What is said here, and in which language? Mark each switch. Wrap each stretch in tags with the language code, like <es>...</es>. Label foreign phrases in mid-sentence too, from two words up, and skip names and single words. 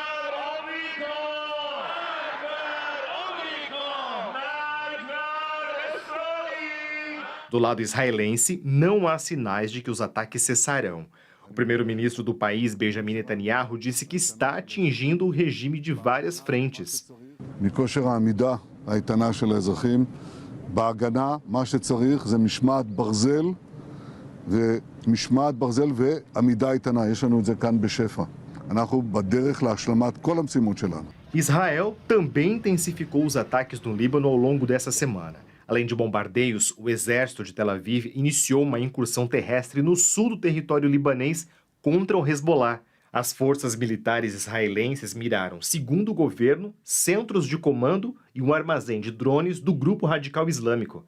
<pt>Do lado israelense, não há sinais de que os ataques cessarão. O primeiro-ministro do país, Benjamin Netanyahu, disse que está atingindo o regime de várias frentes.</pt> <he>מכושר העמידה האיתנה של האזרחים, בהגנה, מה שצריך זה משמעת ברזל ועמידה איתנה. יש לנו את זה כאן בשפע. אנחנו בדרך להשלמת כל המשימות שלנו.</he> <pt>Israel também intensificou os ataques no Líbano ao longo dessa semana. Além de bombardeios, o exército de Tel Aviv iniciou uma incursão terrestre no sul do território libanês contra o Hezbollah. As forças militares israelenses miraram, segundo o governo, centros de comando e um armazém de drones do grupo radical islâmico.</pt>